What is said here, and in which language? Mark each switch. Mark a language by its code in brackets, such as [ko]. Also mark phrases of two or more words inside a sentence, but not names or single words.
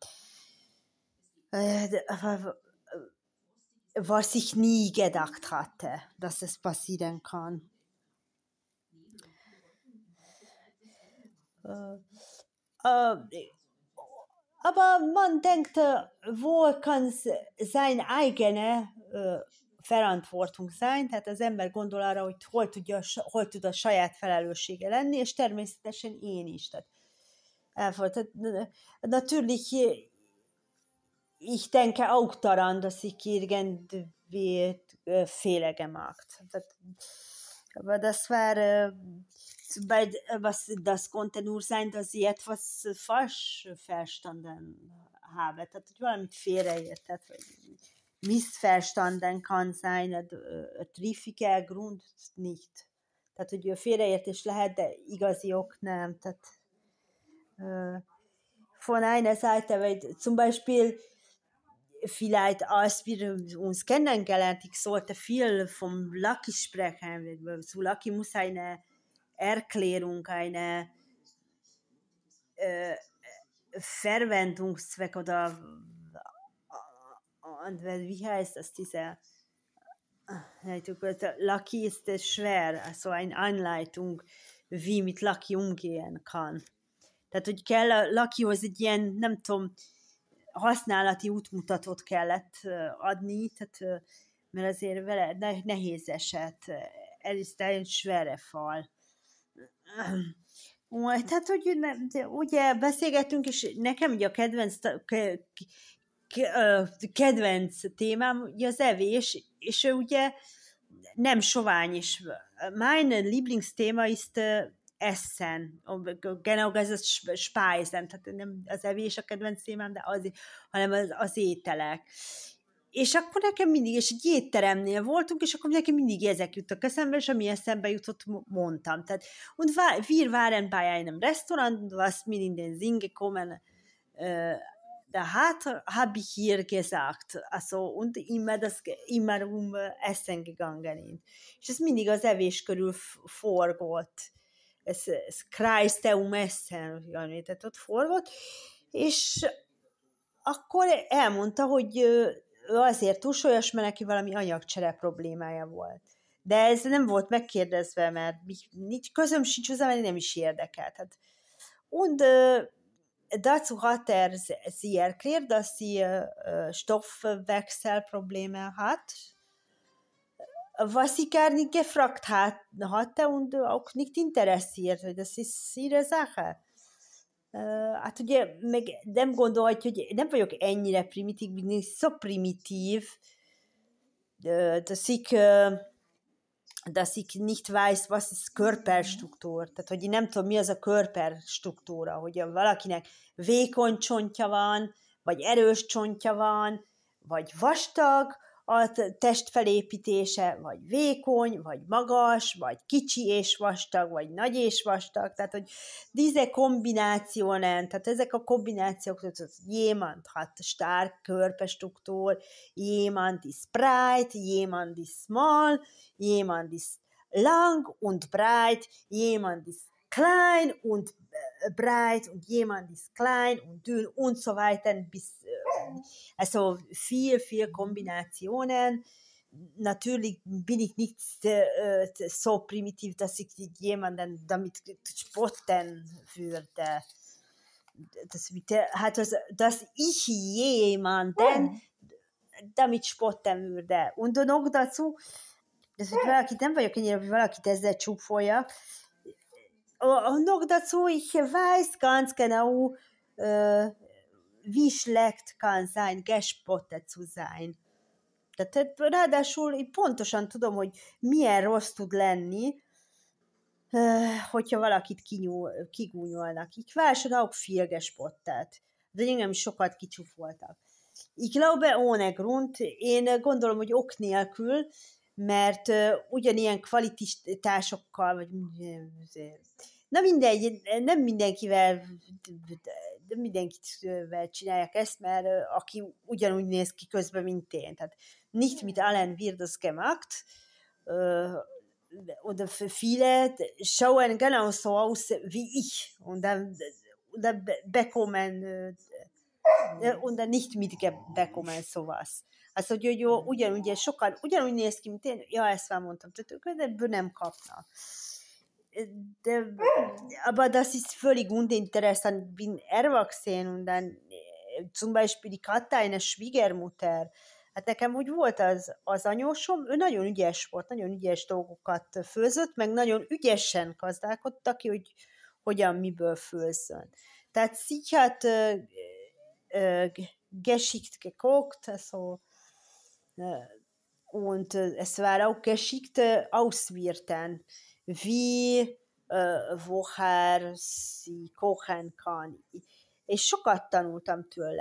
[de] Was ich nie gedacht hatte, dass es passieren kann. Aber man denkt, wo kann seine eigene Verantwortung sein, [hu] tehát az ember gondol arra, hogy hol tud a saját felelőssége lenni, és természetesen én is. Tehát, [de] natürlich, ich denke auch daran, dass ich irgendwie Fehler gemacht habe. Aber das war, das konnte nur sein, dass ich etwas falsch verstanden habe. [hu] Tehát, hogy valamit félreértett, vagy [de] missverstanden kann sein, triffiger Grund nicht. [hu] Tehát, hogy a félreértés lehet, de igazi ok nem. Tehát, [de] von einer Seite, weil zum Beispiel vielleicht als wir uns kennengelernt, ich sollte viel vom Lucky sprechen, weil zu Lucky muss eine Erklärung, eine Verwendungszweck oder wie heißt das, diese Lucky ist es schwer, also eine Anleitung, wie mit Lucky umgehen kann. [hu] Tehát, hogy kell a Luckyhoz egy ilyen, nem tudom, használati útmutatót kellett adni, tehát, mert azért vele nehéz eset, ez is egy [de] schwere Fall. [hu] Tehát, hogy ugye beszélgettünk, és nekem ugye a kedvenc témám ugye az evés, és ugye nem sovány is. [de] Mein Lieblingsthema ist Essen, genau [hu] ez a Speisen, tehát nem az evés a kedvenc témám, de hanem az ételek. És akkor nekem mindig, és egy étteremnél voltunk, és akkor nekem mindig ezek juttak eszembe, és ami eszembe jutott, mondtam. Tehát, [de] und wir waren bei einem Restaurant, was mir in den Sinn gekommen, da habe ich ihr gesagt, also, und immer Essen gegangen. [hu] És ez mindig az evés körül forgott. Ez [de] kreiste Essen, [hu] tehát ott forgott, és akkor elmondta, hogy ő azért túlsúlyos, mert neki valami anyagcsere problémája volt. De ez nem volt megkérdezve, mert közöm sincs hozzá, nem is érdekelt. Hát, [de] und dazu hat sie erklärt, dass sie Stoffwechselprobleme hat, was ich gar nicht gefragt hatte und auch nicht interessiert, hogy das ist ihre Sache. [hu] Hát ugye meg nem gondolhatja, hogy nem vagyok ennyire primitív, mindig [de] so primitív, dass ich nicht weiß, was ist Körperstruktur. [hu] Tehát, hogy én nem tudom, mi az a körperstruktúra, hogy valakinek vékony csontja van, vagy erős csontja van, vagy vastag a testfelépítése, vagy vékony, vagy magas, vagy kicsi és vastag, vagy nagy és vastag, tehát, hogy [de] diese Kombinationen, [hu] tehát ezek a kombinációk, [de] jemand hat stark Körperstruktur, jemand ist breit, jemand ist small, jemand ist lang und breit, jemand ist klein und breit und jemand ist klein und dünn und so weiter. Also viel Kombinationen. Natürlich bin ich nicht so primitiv, dass ich jemanden damit spotten würde. Dass ich jemanden damit spotten würde. Und noch dazu, [hu] hogy valakit nem vagyok ennyire, hogy valakit ezzel csúfolja. [de] Noch dazu, ich weiß ganz genau, wie schlecht kann sein, gespottet zu sein. [hu] Tehát ráadásul én pontosan tudom, hogy milyen rossz tud lenni, hogyha valakit kigúnyolnak. [de] Ich war schon auch viel gespottet. [hu] De engem is sokat kicsúfoltak. [de] Ich glaube ohne Grund, [hu] én gondolom, hogy ok nélkül, mert ugyanilyen kvalitásokkal, vagy nem mindenkivel csinálják ezt, mert aki ugyanúgy néz ki közben, mint én. [de] Tehát nicht mit allen wird das gemacht, oder viele schauen genauso aus wie ich und dann bekommen und dann nicht mitbekommen sowas. Also, [hu] hogy jó, sokan ugyanúgy néz ki, mint én, ja, ezt már mondtam, tehát ebből nem kapnak. [de] Aber das ist völlig uninteressant. Ich bin erwachsen und dann zum Beispiel ich hatte eine Schwiegermutter. [hu] Hát nekem úgy volt az anyósom, ő nagyon ügyes volt, nagyon ügyes dolgokat főzött, meg nagyon ügyesen gazdálkodta ki, hogy hogyan miből főzzön. [de] Tehát sie hat geschickt gekocht, also, und es war auch geschickt auswirten, wie, woher sie kochen kann. [hu] És sokat tanultam tőle.